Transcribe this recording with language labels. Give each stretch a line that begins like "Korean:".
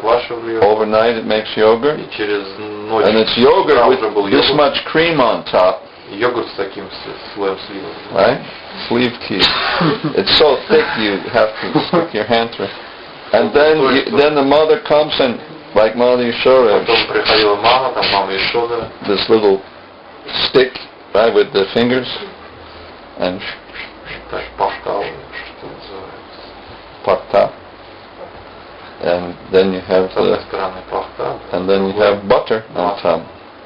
English: Overnight it makes yogurt, and it's yogurt with this much cream on top.
Russian: Йогурт с таким слоем сливок.
English: Right? Sливки. It's so thick you have to stick your hand through. And then the mother comes and, like Mother Yashoda,
Russian: потом приходила мама, там мама Ишода,
English: this little stick, right, with the fingers, and
Russian: пахтал, что называется. Пахта.
English: And then you have and then you have butter on top.